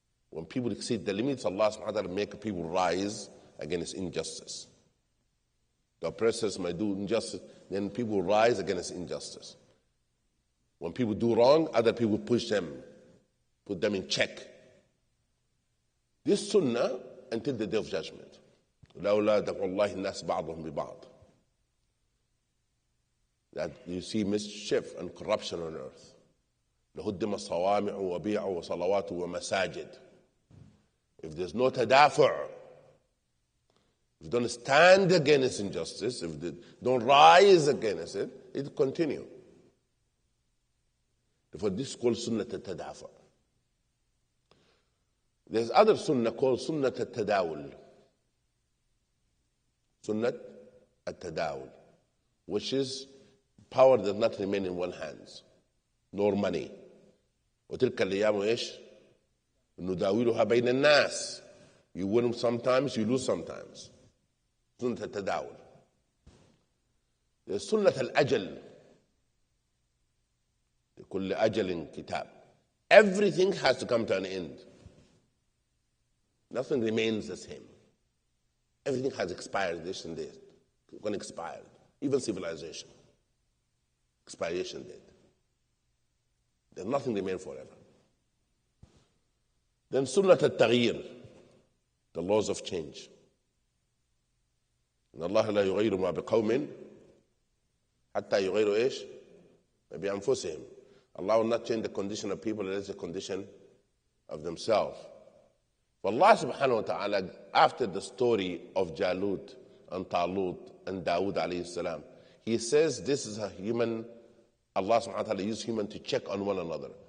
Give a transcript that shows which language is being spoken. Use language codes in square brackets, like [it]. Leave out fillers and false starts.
[en] When people exceed the limits, Allah subhanahu wa ta'ala make people rise against injustice. The oppressors may do injustice, then people rise against injustice. When people do wrong, other people push them put them in check. This sunnah until the day of judgment. [ar] لولا دفع الله الناس بعضهم ببعض. [en] That you see mischief and corruption on earth. [ar] لهدم الصوامع وبيع وصلوات ومساجد. [en] If there's no tadafu', if you don't stand against injustice, if you don't rise against it, it will continue. Therefore, this is called sunnah al-tadafu'. There's other sunnah called sunnah al-tadawul. Sunnah al-tadawul, which is power does not remain in one hand, nor money. [ar] وتلك الأيام إيش؟ نداولها بين الناس. [en] You win sometimes, you lose sometimes. [ar] سنة التداول. [en] There's [ar] سنة الأجل. لكل أجل كتاب. [en] Everything has to come to an end. Nothing remains the same. Everything has expired this and this. Going to expire. Even civilization. Expiration date. There's nothing remain forever. Then sunnat al-taghyir, the laws of change. [ar] إن الله لا يغير ما بقوم حتى يغيروا إيش؟ بأنفسهم. [en] Allah will not change the condition of people unless the condition of themselves. But Allah subhanahu wa ta'ala, after the story of Jalut and Talut and Dawood alayhi salam, He says this is a human, Allah subhanahu wa ta'ala used human to check on one another.